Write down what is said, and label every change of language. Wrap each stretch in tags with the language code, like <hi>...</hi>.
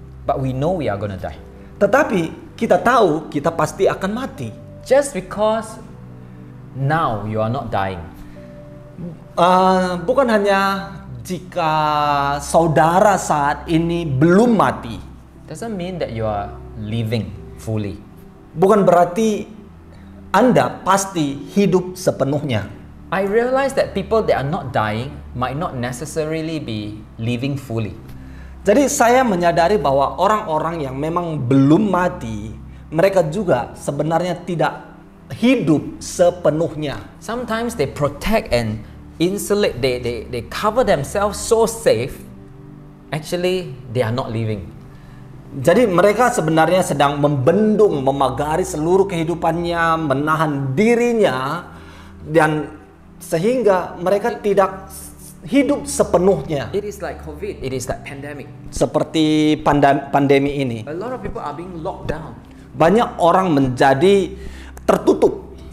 <en>But we know we are going to die.</en> <id>Tetapi kita tahu kita pasti akan mati.</id> <en>Just because now you are not dying.</en> <id>Bukan hanya jika saudara saat ini belum mati,</id> <en>doesn't mean that you are living fully.</en> <id>bukan berarti Anda pasti hidup sepenuhnya.</id> <en>I realize that people that are not dying might not necessarily be living fully.</en> <id>Jadi saya menyadari bahwa orang-orang yang memang belum mati, mereka juga sebenarnya tidak hidup sepenuhnya.</id> <en>Sometimes they protect and insulate, they cover themselves so safe, actually they are not living.</en> <id>Jadi mereka sebenarnya sedang membendung, memagari seluruh kehidupannya, menahan dirinya, dan sehingga mereka tidak hidup sepenuhnya.</id> <en>It is like COVID, it is like pandemic.</en> <id>Seperti pandemi ini,</id> <en>A lot of people are being locked down.</en> <id>banyak orang menjadi tertutup.</id>